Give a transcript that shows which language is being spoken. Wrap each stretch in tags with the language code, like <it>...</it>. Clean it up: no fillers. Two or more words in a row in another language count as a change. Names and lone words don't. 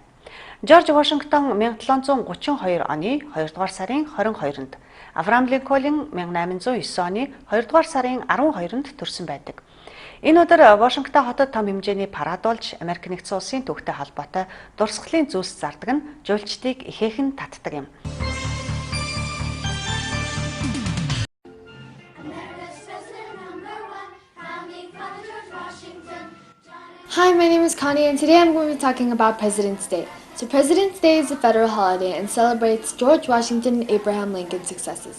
<mn>Жорж Вашингтон 1732 оны 2 дугаар сарын 22-нд, Авраам Линкольн 1809 оны 2 дугаар сарын 12-нд төрсөн байдаг. Энэ өдөр Вашингтон хотод том хэмжээний парад болж Америк нэгдсэн улсын түүхтэй холбоотой дурсгалын зүйлс зардаг нь жуулчдыг ихээхэн татдаг юм.</mn> <en>Hi, my name is Connie and today I'm going to be talking about President's Day. So President's Day is a federal holiday and celebrates George Washington and Abraham Lincoln's successes.</en>